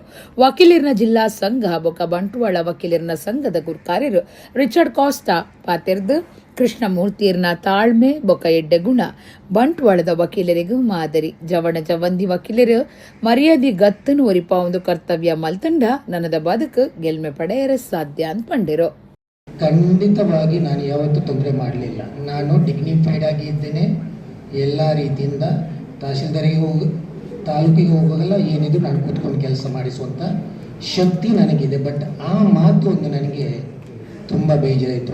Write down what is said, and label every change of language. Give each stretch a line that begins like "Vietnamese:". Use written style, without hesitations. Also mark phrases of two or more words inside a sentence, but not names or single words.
Tulu: ವಕೀಲರಿನ ಜಿಲ್ಲಾ ಸಂಘ ಬೊಕ್ಕ ಬಂಟ್ವಾಳ ವಕೀಲರಿನ ಸಂಘದ ಗುರುಕಾರ್ಯರು ರಿಚರ್ಡ್ ಕಾಸ್ತಾ ಪಾತಿರ್ದು ಕೃಷ್ಣಮೂರ್ತಿಯರ್ನ ತಾಳ್ಮೆ ಬೊಕ್ಕ ಎಡ್ಡೆ ಗುಣ ಬಂಟ್ವಾಳದ ವಕೀಲರಿಗೂ ಮಾದರಿ. ಜವಣ ಜವಂದಿ ವಕೀಲರು ಮರ್ಯಾದೆ ಗತ್ತನು ಒರಿಪ ಒಂದು ಕರ್ತವ್ಯ ಮಲ್ತಂಡ ನನ್ನದ ಬದುಕು ಗೆಲ್ಮೆ ಪಡೆಯರ ಸಾಧ್ಯ ಅಂತ ಪಂಡಿರು.
Kannada: ಖಂಡಿತವಾಗಿ ನಾನು ಯಾವತ್ತೂ ತೊಂದರೆ ಮಾಡಲಿಲ್ಲ. ನಾನು ಡಿಗ್ನಿಫೈಡ್ ಆಗಿ ಇದ್ದೇನೆ. ಎಲ್ಲ ರೀತಿಯಿಂದ ತಾಲೂಕಿಗೆ ಹೋಗುವಾಗೆಲ್ಲ ಏನಿದ್ರು ನಾನು ಕೂತ್ಕೊಂಡು ಕೆಲಸ ಮಾಡಿಸುವಂಥ ಶಕ್ತಿ ನನಗಿದೆ. ಬಟ್ ಆ ಮಾತು ಒಂದು ನನಗೆ ತುಂಬ ಬೇಜಾರಾಯಿತು.